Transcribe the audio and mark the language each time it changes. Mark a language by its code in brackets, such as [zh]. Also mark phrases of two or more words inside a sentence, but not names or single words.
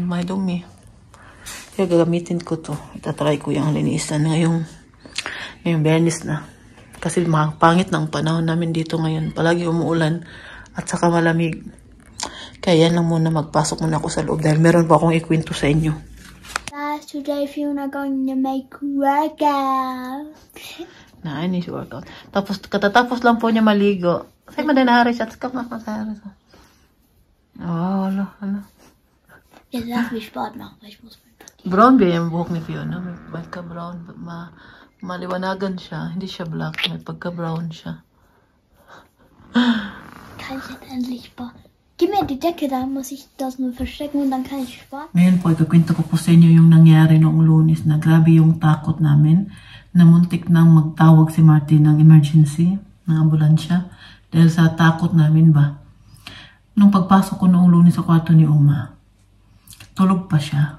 [tl] May dumi. Kaya gagamitin ko to. Itatry ko yung linisan ngayong Bernis na. Kasi pangit ng panahon namin dito ngayon. Palagi umuulan. At saka malamig. Kaya yan lang muna, magpasok muna ako sa loob dahil meron pa akong ikwento sa inyo. [en] Today Fiona going to make workout. [tl] Nainis workout. Tapos, katatapos lang po niya maligo. Say mo din Haris at skap na sa Haris. Oh, hala. [de] Jetzt lass mich Sport machen, weil ich muss mit [tl] Brown ba yung buhok ni Fiona? May pagka-brown. Maliwanagan siya. Hindi siya black. May pagka-brown siya. [de] Kann ich jetzt endlich Sport? Gib mir die Decke, da muss ich das nur verstecken und dann kann ich Sport. [tl] Ngayon po, ikakwento ko po sa inyo yung nangyari noong Lunes na grabe yung takot namin na muntik nang magtawag si Martin ng emergency, ng ambulansya, dahil sa takot namin ba. Nung pagpasok ko noong Lunes sa kwarto ni Uma, tulog pa siya.